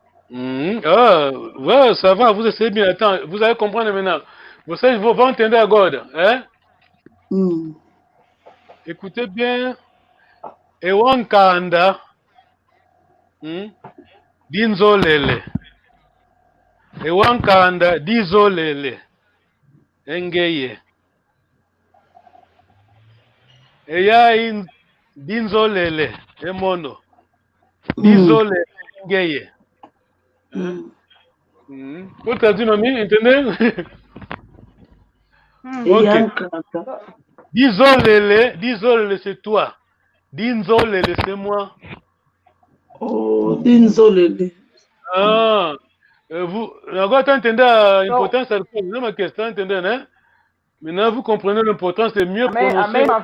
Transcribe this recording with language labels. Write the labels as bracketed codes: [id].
[fr] Ouais, ça va, vous essayez bien. Attends, vous allez comprendre maintenant. [pt] Vocês vão entender agora, hein? [fr] Écoutez bien. [kg] Ewankanda. Dinzolele. Ewankanda, Dizolele. Engeye. Eya in Dinzolele. Emono. Dizolele. Engeye. [fr] Vous traduisez, mamie, entendez? Ok. Dizolele, c'est toi. Dinzolele, c'est moi. Oh, Dinzolele. [pt] Vous, agora tá entendendo a importância da coisa, não é uma questão, entendendo, né? [fr] Maintenant, vous comprenez l'importance, c'est mieux prononcer.